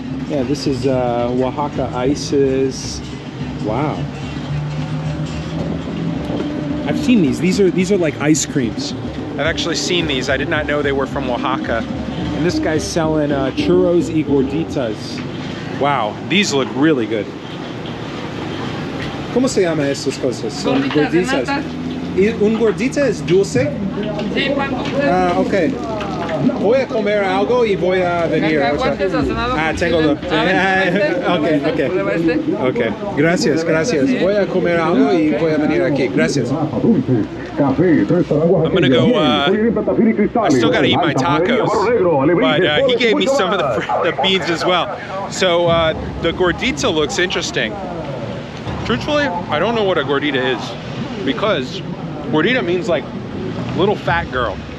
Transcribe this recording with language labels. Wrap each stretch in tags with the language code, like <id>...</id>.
<en>Yeah, this is Oaxaca ices. Wow. I've seen these. These are like ice creams. I've actually seen these. I did not know they were from Oaxaca. And this guy's selling churros y gorditas. Wow, these look really good.</en> <es>¿Cómo se llama estas cosas? Son gorditas. ¿Y un gordita es dulce? Sí, ah, ok. Voy a comer algo y voy a venir. Tengo lo. Okay. Gracias. Voy a comer algo y voy a venir aquí. Gracias.</es> <en>I'm gonna go, I still gotta eat my tacos, but he gave me some of the beans as well. So the gordita looks interesting. Truthfully, I don't know what a gordita is, because gordita means like little fat girl.</en>